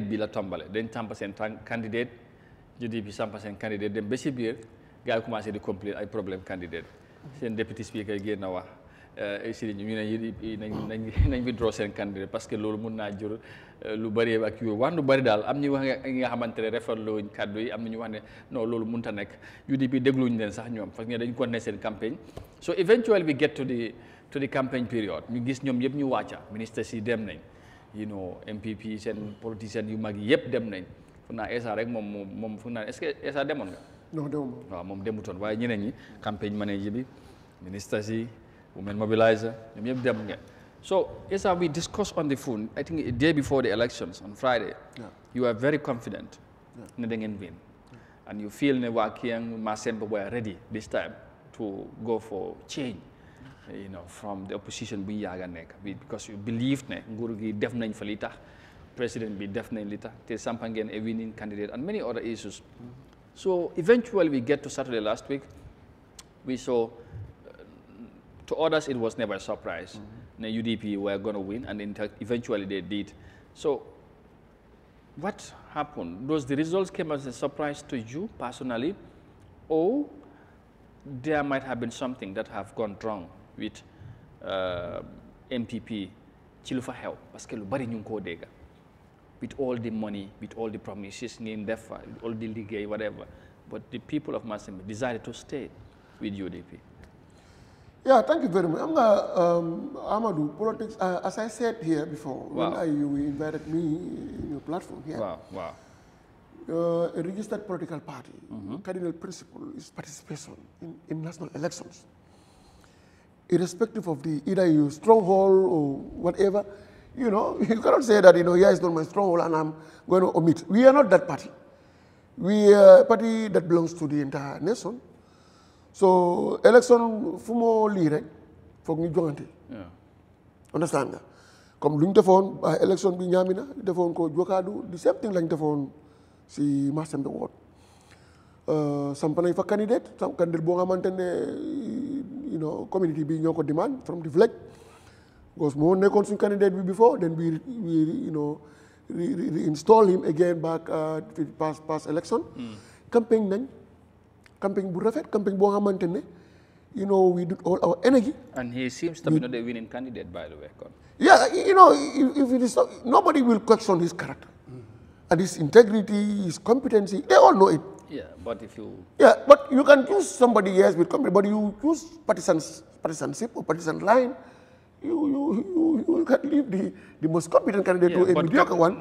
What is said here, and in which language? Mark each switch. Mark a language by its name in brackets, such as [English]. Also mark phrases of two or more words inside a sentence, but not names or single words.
[Wolof] bi la tombale dañ samp seen candidate UDP samp seen candidate dem ba si biir gars yi commencé di complain ay problème candidate seen député speaker génn na wax si ñu ne UDP nañ withdraw seen candidate [French] parce que [Wolof] loolu mun naa jur lu bëri ak yu wax lu bëri daal am ñu wax nga xamante ne rafetlu kàddu yi am na ñu wax ne non loolu mënut a nekk UDP dégluñu leen sax ñoom [French] parce que [Wolof] dañ continuer seen campagne [English] so eventually we get to the campaign period [Wolof] ñu gis ñoom yëpp ñu wàcca ministre si dem nañ MPP seen politiciens yu mag yi yëpp dem nañ fu naa Essa rek moom fu naa [French] est-ce que [Wolof] Essa demoon nga non demuma waaw moom demutoon waaye ñeneen ñi campagne manager bi ministre si [English] women mobilizer [Wolof] ñoom yëpp dem ngeen [English] so Essa we discussed on the phone I think a day before the elections on Friday you are very confident [Wolof] ne da ngeen [English] win and you feel [Wolof] ne waa [English] Kiyang Massembe were ready this time to go for change from the opposition [Wolof] bu ñu yaaga nekk [English] because you believe [Wolof] ne nguur gi def nañ fa li tax président bi def nañ li tax te sampa ngeen [English] a winning candidate and many other issues so eventually we get to Saturday last week we saw to others it was never a surprise the UDP were going to win and eventually they did so what happened those the results came as a surprise to you personally or there might have been something that have gone wrong with MPP [Wolof] ci lu fa xew [French] parce que [Wolof] lu bari ñu ngi koo dégg [English] with all the money with all the promises [Wolof] ngeen def [English] with all the liggéey whatever but the people of Massembe decided to stay with UDP. Yeah, thank you very much. Amadou, politics, as I said here before, when you invited me in your platform here, a registered political party, cardinal principle is participation in national elections. Irrespective of the either you stronghold or whatever, you cannot say that, here is not my stronghold and I'm going to omit. We are not that party. We are a party that belongs to the entire nation. So, election, [Wolof] fumo lire, fog ñu jongante. Understand nga? Comme luñ defoon election bi ñamina, defoon ko Jokadu, [English] the same thing lañ defoon si Massembe ward. [Wolof] Samp nañ fa candidate boo xamante ne community bi ñoo ko demand [English] from the village. Because [Wolof] moo nekkoon suñ candidate bi [English] before, then we reinstall him again back past election. [Wolof] Campaign bu rafet, campaign boo xamante ne [English] we did all our energy. And he seems to be not a winning candidate, by the way. Yeah, if it is nobody will question his character and his integrity, his competency. They all know it. Yeah, but if you... Yeah, but you can choose somebody, yes, with competence, but you choose partisanship or partisan line, you can leave the most competent candidate to a mediocre one.